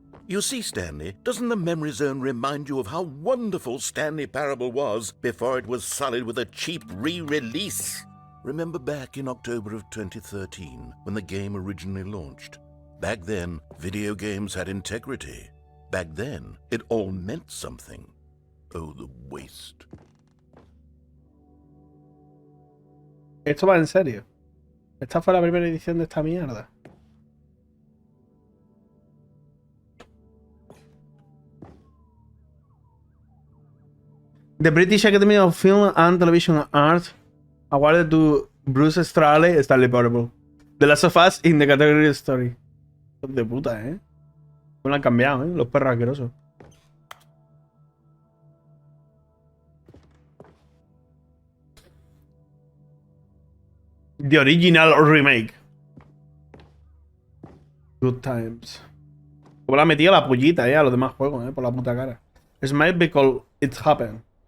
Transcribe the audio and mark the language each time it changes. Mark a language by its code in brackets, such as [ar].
[en] You see, Stanley, doesn't the Memory Zone remind you of how wonderful Stanley Parable was before it was sullied with a cheap re-release? Remember back in October of 2013, when the game originally launched? Back then, video games had integrity. Back then, it all meant something. Oh, the waste. [es] Esto va en serio. Esta fue la primera edición de esta mierda. [en] The British Academy of Film and Television Arts awarded to Bruce Stanley Parable. The Last of Us in the category Story. [es] De puta, ¿eh? No lo han cambiado, ¿eh? Los perros asquerosos. [en] The Original Remake. Good times. [es] Como le ha metido la pollita, a los demás juegos, por la puta cara. [en] Smile because it happened.